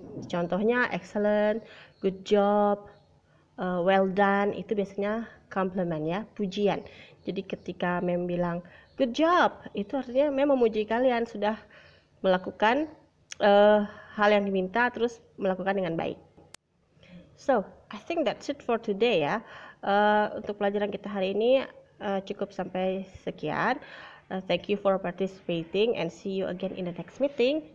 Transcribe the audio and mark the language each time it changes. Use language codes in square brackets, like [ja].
[id] Contohnya [en] excellent, good job, well done, [id] itu biasanya compliment ya, pujian. Jadi ketika mem bilang [en] good job, [id] itu artinya mem memuji kalian sudah melakukan hal yang diminta terus melakukan dengan baik. [en] So, I think that's it for today ya. [id] Untuk pelajaran kita hari ini cukup sampai sekian. [en] Thank you for participating and see you again in the next meeting.